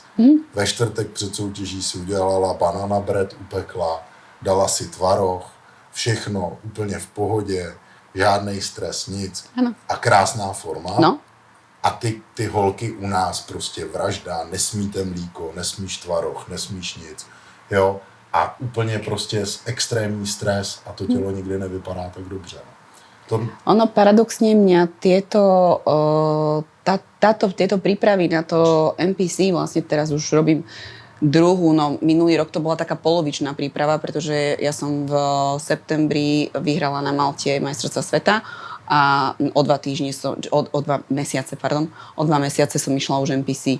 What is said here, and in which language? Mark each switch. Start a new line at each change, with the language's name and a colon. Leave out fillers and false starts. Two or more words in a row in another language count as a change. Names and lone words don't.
Czech: Ve čtvrtek před soutěží si udělala
English: banana bread,
Czech: upekla, dala si tvaroh, všechno úplně v pohodě, žádnej stres, nic. Ano. A krásná forma. No. A ty holky u nás prostě vražda, nesmíte mlíko, nesmíš tvaroh, nesmíš nic. Jo? A úplně prostě extrémní stres a to tělo nikdy nevypadá tak dobře.
Slovak: Ono paradoxne mňa tieto prípravy na to NPC, vlastne teraz už robím druhú, no minulý rok to bola taká polovičná príprava, pretože ja som v septembri vyhrala na Malte majstrovstvá sveta a o 2 mesiace som išla už NPC.